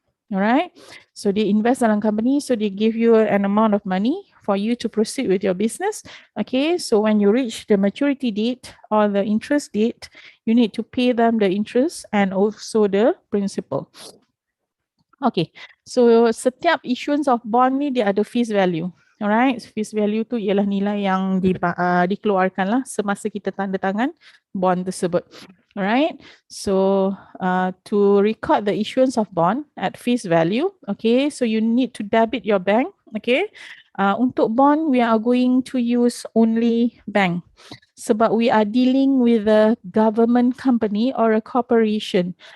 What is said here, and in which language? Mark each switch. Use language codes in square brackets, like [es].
[en] Alright, so they invest [ms] dalam [en] company, so they give you an amount of money for you to proceed with your business. Okay, so when you reach the maturity date or the interest date, you need to pay them the interest and also the principal. Okay, so [ms] setiap [en] issuance of bond [ms] ni dia ada [en] face value. [ms] Alright, face value tu ialah nilai yang dikeluarkan lah semasa kita tanda tangan bond tersebut. [en] Alright, so to record the issuance of bond at face value, okay, so you need to debit your bank. Okay, [ms] untuk [en] bond we are going to use only bank [ms] sebab [en] we are dealing with a government company or a corporation.